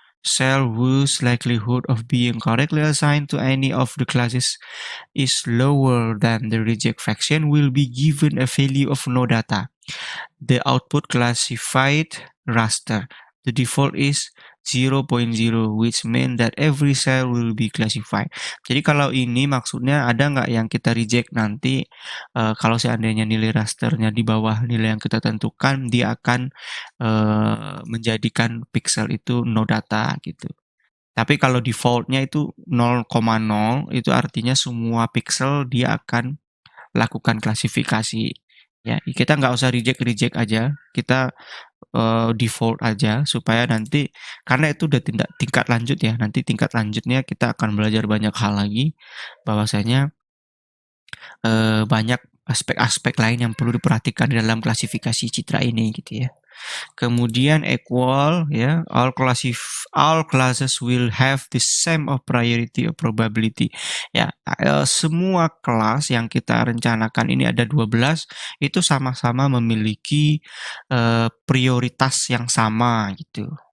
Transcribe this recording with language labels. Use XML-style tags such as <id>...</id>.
<en>Cell whose likelihood of being correctly assigned to any of the classes is lower than the reject fraction will be given a value of no data. The output classified raster. The default is 0.0, which mean that every cell will be classified.</en> <id>Jadi kalau ini maksudnya ada nggak yang kita reject nanti, kalau seandainya nilai rasternya di bawah nilai yang kita tentukan, dia akan menjadikan pixel itu no data gitu. Tapi kalau defaultnya itu 0,0, itu artinya semua pixel dia akan lakukan klasifikasi. Ya, kita nggak usah reject aja, kita default aja supaya nanti, karena itu udah tingkat lanjut ya, nanti tingkat lanjutnya kita akan belajar banyak hal lagi, bahwasanya banyak aspek-aspek lain yang perlu diperhatikan di dalam klasifikasi citra ini gitu ya. Kemudian</id> <en>equal</en> <id>ya,</id> <en>all classes will have the same of priority or probability.</en> <id>Ya, semua kelas yang kita rencanakan ini ada 12 itu sama-sama memiliki prioritas yang sama gitu.</id>